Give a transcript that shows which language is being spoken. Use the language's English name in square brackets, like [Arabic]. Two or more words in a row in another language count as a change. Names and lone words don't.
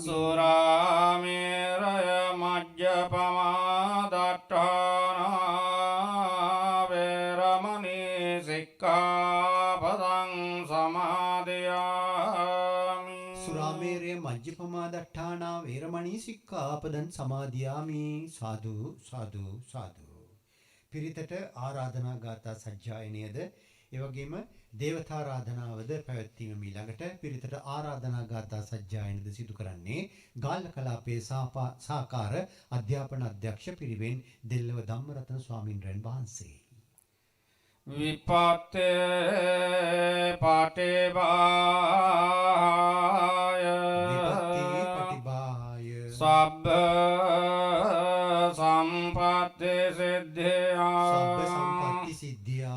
[Pali] සුරාමේරය මජ්ජපමා දට්ඨානා වේරමණී සික්ඛාපදං සමාදියාමි. සුරාමේරය මජ්ජපමා දට්ඨානා වේරමණී සික්ඛාපදං සමාදියාමි. සාදු සාදු සාදු. [Sinhala] පිරිතට ආරාධනා ගාථා සජ්ජායනයද ඒ වගේම දේවතාරාධනාවද පැවැත්වීම ඊළඟට පිරිතට ආරාධනා ගාථා සජ්ජායනද සිදු කරන්නේ ගාල්ල කලාපයේ සහකාර අධ්‍යාපන අධ්‍යක්ෂ පිරිවෙන් දෙල්ලව ධම්මරතන ස්වාමින්වයන් වහන්සේ. [Pali] විපත්තේ පටිභාය විපත්තේ පටිභාය සබ්බ සම්පත්ති සිද්ධියා සබ්බ සම්පත්ති සිද්ධියා